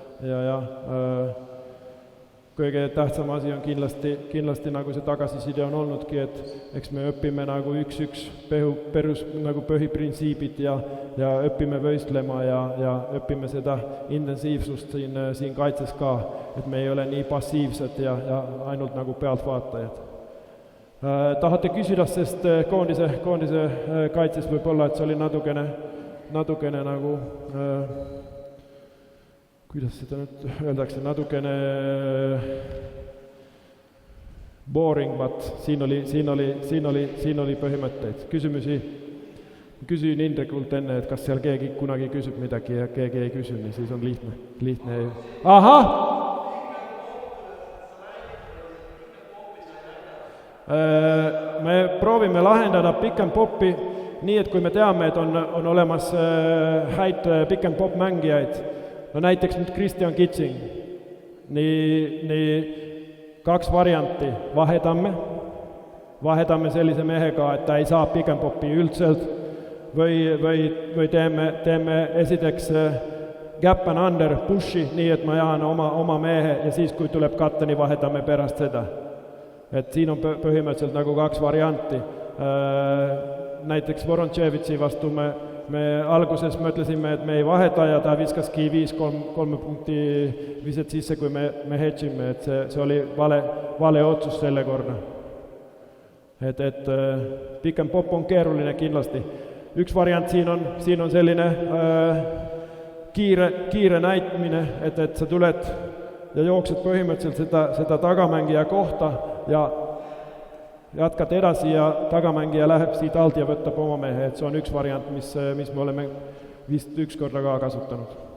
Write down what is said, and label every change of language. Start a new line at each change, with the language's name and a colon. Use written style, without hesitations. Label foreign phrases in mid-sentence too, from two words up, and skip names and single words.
Estonian: kõige tähtsam asi on kindlasti nagu see tagasiside on olnudki, et eks me õpime nagu üks perus nagu põhiprintsiibid ja õpime võistlema ja õpime seda intensiivsust siin kaitses ka, et me ei ole nii passiivsed ja ainult nagu pealtvaatajad. Tahate küsida, sest koondise kaitses võib olla, et see oli natukene nagu kuidas seda nüüd öeldakse, natukene
English: boring, but
Estonian: siin oli põhimõtteid. Küsin Indrekult enne, et kas seal keegi kunagi küsib midagi ja keegi ei küsi, siis on lihtne. Ahah! Me proovime lahendada
English: pick and popi
Estonian: nii, et kui me teame, et on olemas häid
English: pick and pop
Estonian: mängijaid, no näiteks nüüd Christian Kitsing, nii 2 varianti, vahetame sellise mehega, et ta ei saa
English: pick and popi
Estonian: üldselt või teeme esiteks
English: gap and under pushi,
Estonian: nii et ma jään oma mehe ja siis, kui tuleb katteni, vahetame pärast seda. Et siin on põhimõtteliselt nagu 2 varianti. Näiteks Vorontsevitsi vastu me alguses mõtlesime, et me ei vaheta ja ta viskaski 5-3 punkti viset sisse, kui me hedžime, et see oli vale otsus selle korda. Et
English: pick and pop
Estonian: on keeruline kindlasti. Üks variant siin on selline kiire näitmine, et sa tuled ja jooksed põhimõtteliselt seda tagamängija kohta ja jätkata edasi ja tagamängija läheb siit alt ja võtab oma mehe, et see on üks variant, mis me oleme vist üks korda ka kasutanud.